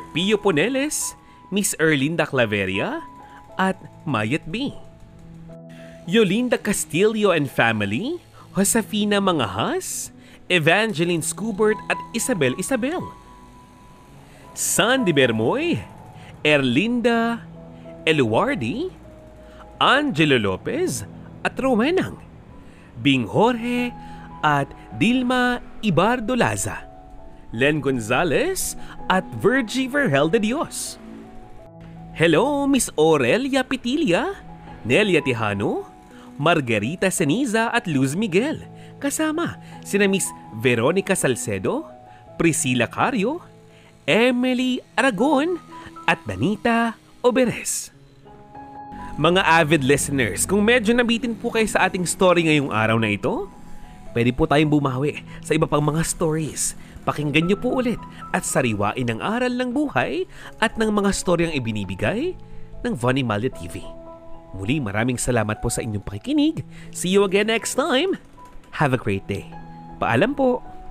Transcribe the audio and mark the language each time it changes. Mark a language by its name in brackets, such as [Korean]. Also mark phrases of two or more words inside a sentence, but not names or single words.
[Filipino] Pio Poneles, Miss Erlinda Claveria, at Mayet B. Yolinda Castillo and family, Josefina Mangahas, Evangeline Scubert at Isabel. Sandy Bermoy, Erlinda Eluardi, Angelo Lopez at Rowenang, Bing Jorge at Dilma Ibardo Laza, Len Gonzalez at Virgie Vergel de Dios. Hello Miss Aurelia Pitilia, Nelia Tijano, Margarita Ceniza at Luz Miguel, kasama sina Miss Veronica Salcedo, Priscilla Cario, Emily Aragon at Danita Oberes. Mga [English] avid listeners, [Filipino] kung medyo nabitin po kayo sa ating story ngayong araw na ito, pwede po tayong bumawi sa iba pang mga stories. Pakinggan niyo po ulit at sariwain ang aral ng buhay at ng mga storyang ibinibigay ng Von Imalya TV. Muli, maraming salamat po sa inyong pakikinig. [English] See you again next time. Have a great day. [Filipino] Paalam po.